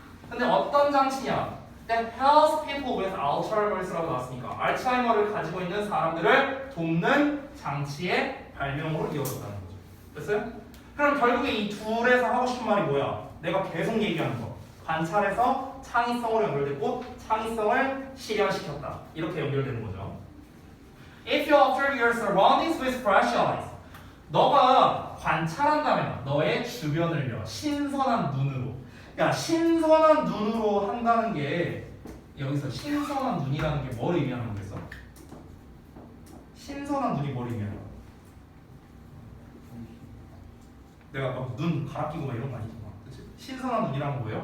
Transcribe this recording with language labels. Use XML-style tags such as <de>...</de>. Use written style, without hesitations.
<ko>근데 어떤 장치냐?</ko> <en>That helps people with Alzheimer's</en> <ko>라고 나왔으니까 알츠하이머를 가지고 있는 사람들을 돕는 장치의 발명으로 이어졌다는 거죠. 됐어요? 그럼 결국에 이 둘에서 하고 싶은 말이 뭐야? 내가 계속 얘기하는 거. 관찰에서 창의성으로 연결됐고 창의성을 실현시켰다. 이렇게 연결되는 거죠.</ko> <en>If you observe your surroundings with fresh eyes,</en> <ko>너가 관찰한다면 너의 주변을요 신선한 눈으로. 야, 신선한 눈으로 한다는 게 여기서 신선한 눈이라는 게 뭘 의미하는 거겠어? 신선한 눈이 뭘 의미하는 거야? 내가 막 눈 갈아 끼고 막 이런 거 아니잖아. 그치? 신선한 눈이란 뭐예요?</ko>